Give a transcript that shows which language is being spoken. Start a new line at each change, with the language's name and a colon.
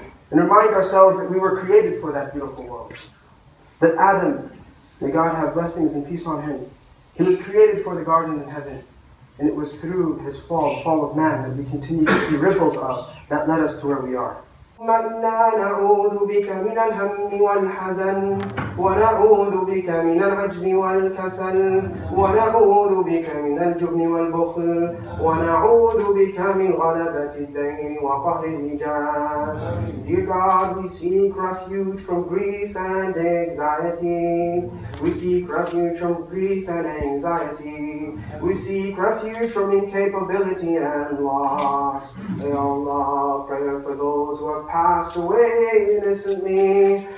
English: And remind ourselves that we were created for that beautiful world. That Adam, may God have blessings and peace on him, he was created for the garden in heaven. And it was through his fall, the fall of man, that we continue to see ripples of that led us to where we are.
Arabic: إنا نعوذ بك من الهم والحزن ونعوذ بك من العجز والكسل ونعوذ بك من الجبن والبخل ونعوذ بك من غلبة الدين وقهر الرجال.
English: Dear God, we seek refuge from grief and anxiety. We seek refuge from grief and anxiety. We seek refuge from incapability and loss. May Allah, prayer for those who have passed away innocently.